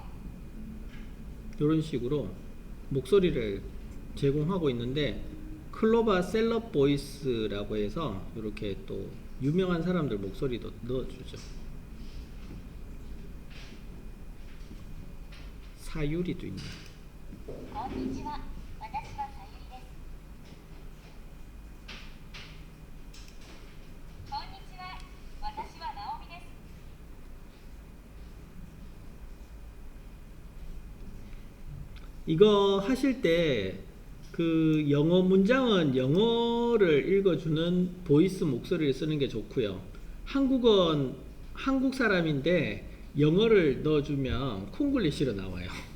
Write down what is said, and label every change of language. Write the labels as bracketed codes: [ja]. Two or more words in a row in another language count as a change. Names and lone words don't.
[ko] 이런 식으로 목소리를 제공하고 있는데, 클로바 셀럽 보이스라고 해서 이렇게 또 유명한 사람들 목소리도 넣어주죠. 사유리도 있네. [ja] こんにちは。私はさゆりです。こんにちは。私はなおみです。 [ko] 이거 하실 때 그 영어 문장은 영어를 읽어주는 보이스 목소리를 쓰는 게 좋고요. 한국은 한국 사람인데 영어를 넣어주면 콩글리시로 나와요.